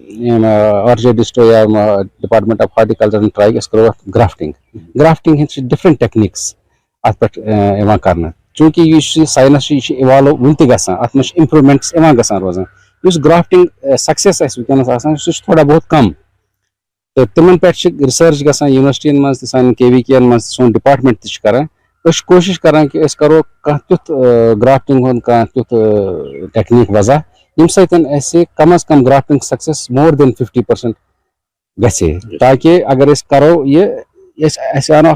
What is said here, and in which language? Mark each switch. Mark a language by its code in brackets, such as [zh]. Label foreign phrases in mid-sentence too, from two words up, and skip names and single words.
[ks] آرجِسٹو یا [en] Department of Horticulture [ks] ٹراے أسۍ کرو اتھ گرافٹنگ ہٕنٛدۍ چھِ [en] different techniques [ks] اتھ پٮ۪ٹھ یِوان کرنہٕ چوٗنکہِ یُس یہِ ساینس چھُ یہِ چھُ اِوالو وُنہِ تہِ گژھان اتھ منٛز چھِ امپروٗمینٹٕس یِوان گژھان روزان یُس [en] grafting success [ks] آسہِ وٕنکیٚنس آسان سُہ چھُ تھوڑا بہت کم تہٕ تِمن پٮ۪ٹھ چھِ رِسٲرٕچ گژھان یونیورسٹین منٛز تہِ سانٮ۪ن کے وی کے یَن منٛز تہِ سون ڈپارٹمنٹ تہِ چھُ کران أسۍ چھِ کوٗشش کران کہِ أسۍ کرو کانٛہہ تیُتھ گرافٹنگ ہُنٛد کانٛہہ تیُتھ ٹیکنیٖک وضع ییٚمہِ سۭتۍ اَسہِ کم از کم [en] grafting success [ks] مور دین 50% گژھِ ہے تاکہِ اگر أسۍ کرو یہِ اَسہِ آو